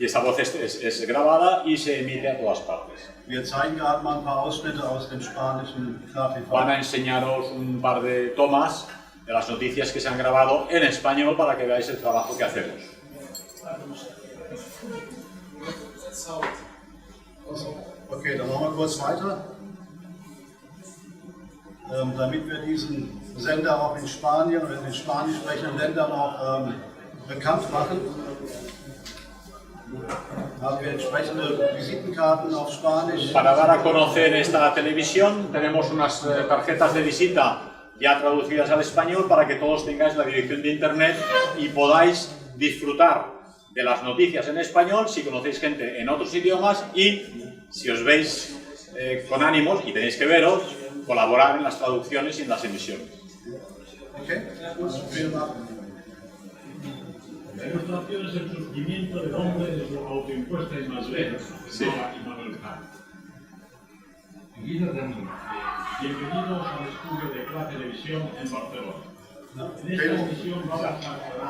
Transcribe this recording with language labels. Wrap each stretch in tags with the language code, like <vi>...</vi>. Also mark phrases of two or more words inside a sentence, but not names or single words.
<es>Y esta voz es grabada y se emite a todas partes.</es> <de>Wir zeigen gerade mal ein paar Ausschnitte aus dem spanischen KTV.</de> <es>Van a enseñaros un par de tomas de las noticias que se han grabado en español para que veáis el trabajo que hacemos.</es> <de>Okay, dann machen wir kurz weiter. Damit wir diesen Sender auch in Spanien oder in den spanisch sprechenden Ländern auch bekannt machen, haben wir entsprechende Visitenkarten auf Spanisch.</de> <es>Para dar a conocer esta televisión tenemos unas tarjetas de visita ya traducidas al español para que todos tengáis la dirección de internet y podáis disfrutar de las noticias en español si conocéis gente en otros idiomas y si os veis con ánimos y tenéis que veros, colaborar en las traducciones y en las emisiones.</es> <de>Okay. Vielen Dank.</de> <es>La ilustración es el surgimiento del hombre de su autoimpuesta inmadurez, Sí. y Manuel Kant. Bienvenidos al estudio de la televisión en Barcelona. En esta emisión vamos a...</es>